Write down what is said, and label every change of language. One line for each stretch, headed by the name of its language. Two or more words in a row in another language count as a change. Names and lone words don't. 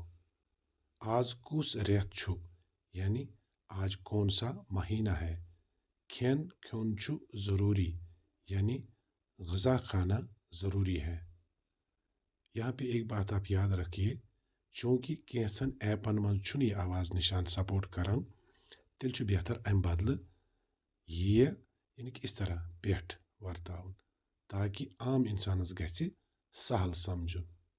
Kashmiri: آج کس ریت چھو،
Urdu: یعنی آج کون سا مہینہ ہے.
Kashmiri: کھین کھون چھو ضروری،
Urdu: یعنی غذا کھانا ضروری ہے. یہاں پہ ایک بات آپ یاد رکھیے،
Kashmiri: چونکہ کینسن ایپن من چھن یہ آواز نشان سپورٹ کران، تیل چھو بہتر ام بدل یہ
Urdu: یعنی کہ اس طرح
Kashmiri: پیٹھ ورتاؤن تاکہ عام انسانس گژھِ سہل سمجھن.